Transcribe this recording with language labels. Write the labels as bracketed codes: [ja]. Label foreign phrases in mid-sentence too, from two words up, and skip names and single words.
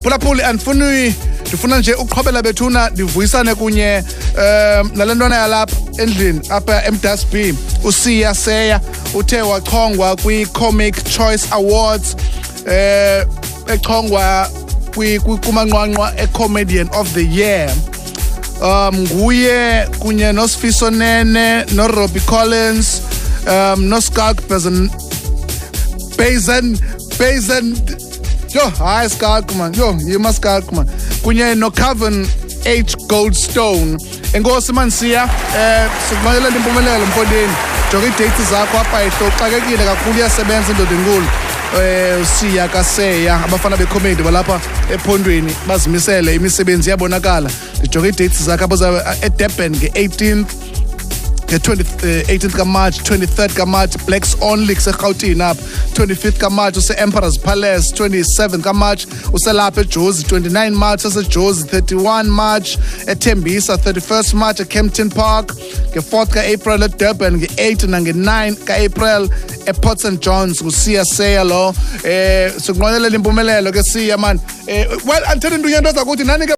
[xh] phulaphuli ndifuna nje uqhobela bethuna ndivuyisane kunye nalentwana yalapha endlini apha eMDasB uSiya Seya uthe wachongwa kwi-Comic Choice Awards echongwa kumanqwanqwa e-Comedian of the Year. Nguye kunye noSifiso Nene noRobbie Collins noSkalk Bazen yo hayi Skalk man yima Skalk man kunye noCavin H Goldstone. Enkosi mansiya sikumalela impumelelo Mfondini. Jonga i-dates zakho apha xakekile kakhulu iyasebenza indoda enkulu. USiya kaSeya abafana becomedy balapha ephondweni bazimisele imisebenzi yabonakala. Ndijonga i-dates zakho abaza eDurban nge-18th 18th kaMarch, 23rd kaMarch Blacks Only kuseGauteng apha, 25th kaMarch use-Emperor's Palace, 27th kaMarch uselapha eJozi, 29 March useJozi, 31 March eThembisa, 31st March eKempton Park, nge-4th ka-April eDurban, nge-8 nange-9 ka-April ePort St John's nguSiya Seya lo. Sikunqwenelela impumelelo ke Siya man. Well, andithanda into yento zakuthi nani ke